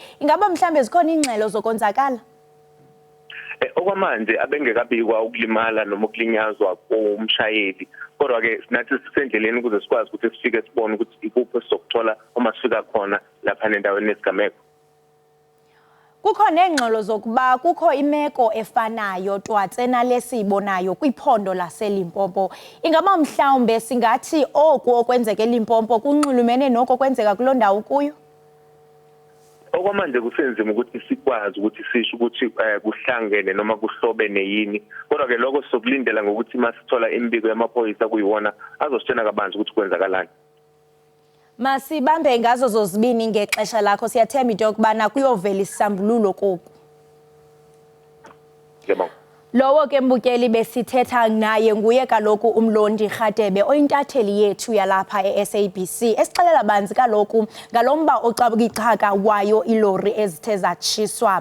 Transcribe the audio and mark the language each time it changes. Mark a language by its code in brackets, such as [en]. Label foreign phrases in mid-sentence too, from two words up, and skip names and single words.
[xh] Ingaba mhlawumbe zikhona ingxelo zokonzakala? [zu] Okwamanje abengekabikwa ukulimala noma ukulinyazwa komshayeli. Kodwa-ke nathi sisendleleni ukuze sikwazi ukuthi sifike sibone ukuthi ikuphi esizokuthola uma sifika khona lapha endaweni yesigameko. [xh] Kukho neengxelo zokuba kukho imeko efanayo twatse nalesiyibonayo kwiphondo laseLimpopo. Ingaba mhlawumbe singathi oku okwenzeka eLimpopo kunxulumene noko kwenzeka kuloo ndawo kuyo? [zu] Okwamanje kusenzima ukuthi sikwazi ukuthi sisho ukuthi kuhlangene noma kuhlobene yini. Kodwa-ke lokho sokulindela ngokuthi masithola imbiko yamaphoyisa kuyiwona azositshena kabanzi ukuthi kwenzakalani. [xh] Masibambe ngazo zozibini ngexesha lakho, siyathemba into yokubana kuyovela isisambululo koku. [zu] Ngiyabonga. [xh] Lowo ke mbukeli besithetha naye nguye kaloku umlondi Kgatebe oyintatheli yethu yalapha eSABC esixelela banzi kaloku ngalomba ocabukichaka wayo ilori ezithe zatshiswa.